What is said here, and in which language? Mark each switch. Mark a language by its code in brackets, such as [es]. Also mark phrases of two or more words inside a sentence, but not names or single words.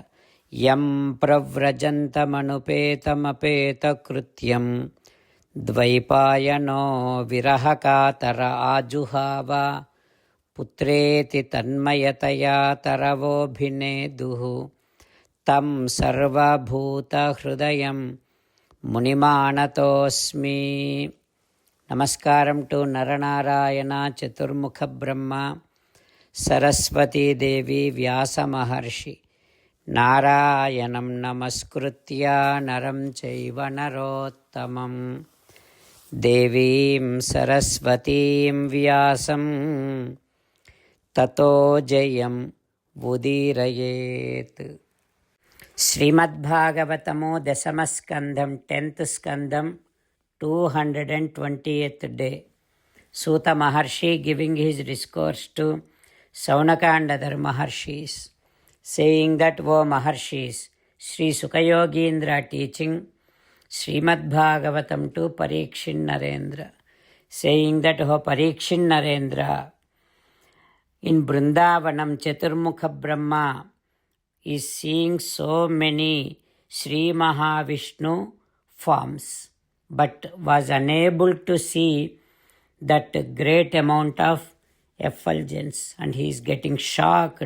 [sa] Yam pravrajantamanupeta krutyam Dvaipayano virahakatara ajuhava पुत्रेति तन्मयतया तरवोऽभिनेदुः तं सर्वभूतहृदयं మునిమానతోస్మి. [te] నమస్కారం టు నరనారాయణ చతుర్ముఖ బ్రహ్మ సరస్వతీదేవి వ్యాస మహర్షి. [sa] నారాయణం నమస్కృత్య నరం చైవ నరోత్తమం దేవీం సరస్వతీం వ్యాసం తతో జయం ఉదీరయేత్. [te] శ్రీమద్భాగవతము దశమస్కంధం 10th స్కంధం 220th డే. [en] Suta Maharshi giving his discourse to Saunaka and other Maharshis, saying that, O Maharshis, Sri Sukayogindra teaching Srimad Bhagavatam to Parikshin Narendra, saying that, O Parikshin Narendra, in Vrindavanam Chaturmukha Brahma is seeing so many Sri Mahavishnu forms, but was unable to see that great amount of effulgence, and he is getting shocked.